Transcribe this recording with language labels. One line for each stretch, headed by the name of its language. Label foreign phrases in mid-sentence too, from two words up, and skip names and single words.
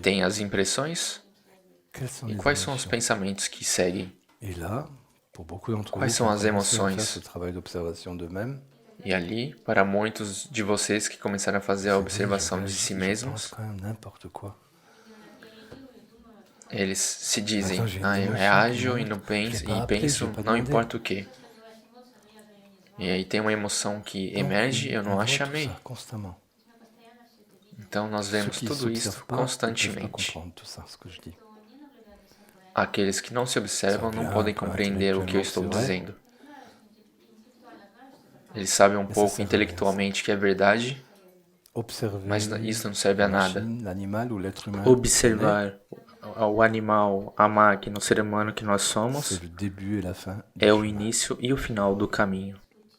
Portuguese: tem as impressões,
French: Quelles sont
Portuguese: e
French: les
Portuguese: quais são os
French: émotions?
Portuguese: pensamentos que seguem.
French: Et là, pour beaucoup d'entre
Portuguese: Quais
French: vous qui
Portuguese: são
French: ont
Portuguese: as
French: commencé à faire
Portuguese: emoções?
French: ce travail d'observation d'eux-mêmes,
Portuguese: E ali, para muitos de vocês que começaram a fazer a
French: je
Portuguese: observação de
French: réagis,
Portuguese: si
French: je pense
Portuguese: mesmos,
French: quand même n'importe quoi.
Portuguese: eles se dizem,
French: Attends, j'ai une
Portuguese: eu
French: émotion
Portuguese: reajo
French: qui
Portuguese: e não
French: monte,
Portuguese: penso,
French: je l'ai pas
Portuguese: e
French: appelée,
Portuguese: penso,
French: j'ai pas
Portuguese: não
French: demandé.
Portuguese: importa o que. E aí tem uma emoção que
French: Donc,
Portuguese: emerge, eu
French: on
Portuguese: não a
French: voit tout
Portuguese: chamei.
French: ça constamment.
Portuguese: Então nós
French: Ceux
Portuguese: vemos
French: qui
Portuguese: tudo
French: s'observent
Portuguese: isso
French: pas, ils peuvent pas
Portuguese: constantemente.
French: comprendre tout ça, ce que je dis.
Portuguese: Aqueles que não se observam não Sabe, podem claro, compreender o que eu
French: intelectuellement,
Portuguese: estou
French: c'est vrai.
Portuguese: dizendo. Eles sabem um Mas pouco
French: ça
Portuguese: intelectualmente que é verdade,
French: Observer
Portuguese: mas isso não serve a
French: la
Portuguese: nada.
French: machine, l'animal ou l'être humain,
Portuguese: Observar o animal, a máquina, o ser humano que nós
French: c'est
Portuguese: somos
French: le début et la fin.
Portuguese: é o início e o final do caminho.